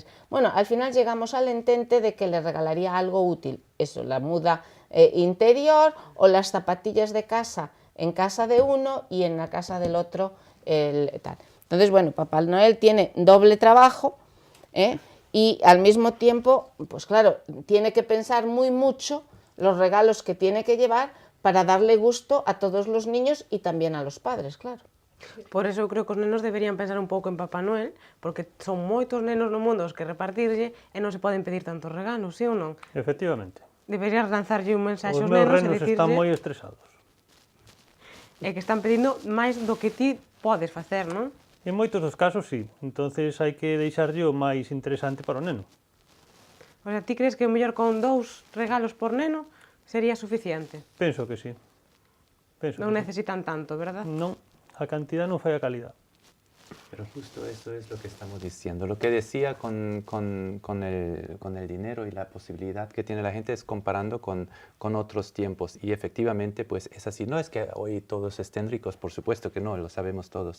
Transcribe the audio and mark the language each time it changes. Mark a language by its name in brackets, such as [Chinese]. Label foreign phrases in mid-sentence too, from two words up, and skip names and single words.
[Spanish] Bueno, al final llegamos al entente de que le regalaría algo útil, eso, la muda interior o las zapatillas de casa en casa de uno y en la casa del otro tal. Entonces, bueno, Papá Noel tiene doble trabajo y al mismo tiempo, pues claro, tiene que pensar muy mucho los regalos que tiene que llevar para darle gusto a todos los niños y también a los padres, claro. [Galician] Por eso eu creo que os nenos deberían pensar un pouco en Papá Noel, porque son moitos nenos no mundo os que repartirlle e non se poden pedir tantos regalos, sí ou non? Efectivamente. Deberías lanzarlle un mensaxe Os aos meus nenos e renos dicirlle están moi estresados. que están pedindo máis do que ti podes facer, non? En moitos dos casos, sí. Entonces hai que deixarlle o máis interesante para o neno. [Spanish] O sea, [Galician] ti crees que o mellor con 2 regalos por neno sería suficiente? Penso que sí. Non necesitan tanto, verdad? Non, a cantidad non fai a calidad. [Spanish] Pero justo eso es lo que estamos diciendo. Lo que decía con el dinero y la posibilidad que tiene la gente es comparando con otros tiempos. Y efectivamente, pues es así. No es que hoy todos estén ricos, por supuesto que no, lo sabemos todos.